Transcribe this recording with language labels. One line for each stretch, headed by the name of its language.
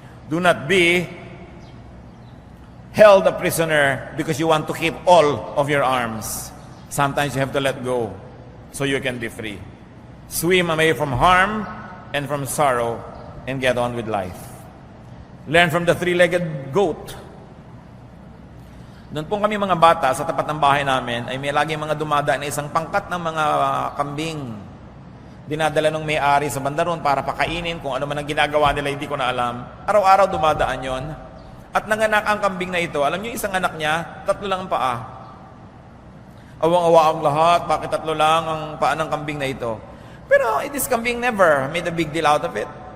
English: Do not be held a prisoner because you want to keep all of your arms. Sometimes you have to let go so you can be free. Swim away from harm and from sorrow and get on with life. Learn from the three-legged goat.
Filipino: Doon po kami mga bata sa tapat ng bahay namin ay may lagi mga dumadaan na isang pangkat ng mga kambing. Dinadala ng may-ari sa bandaron para pakainin kung ano man ang ginagawa nila, hindi ko na alam. Araw-araw dumadaan yon. At nanganak ang kambing na ito. Alam niyo, isang anak niya, 3 lang ang paa. Awang-awa ang lahat, bakit 3 lang ang paa ng kambing na ito? Pero
English: this kambing never made a big deal out of it.